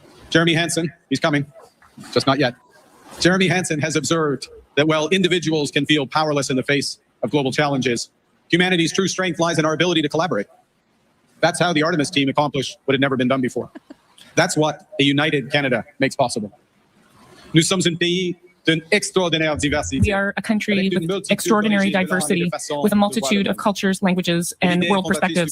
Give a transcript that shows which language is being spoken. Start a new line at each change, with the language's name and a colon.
English: Jeremy Hansen, he's coming. Just not yet. Jeremy Hansen has observed that while individuals can feel powerless in the face of global challenges, humanity's true strength lies in our ability to collaborate. That's how the Artemis team accomplished what had never been done before. That's what a united Canada makes possible.
French: Nous sommes un pays d'une extraordinaire diversité.
English: We are a country with extraordinary diversity, with a multitude of cultures, languages, and world perspectives.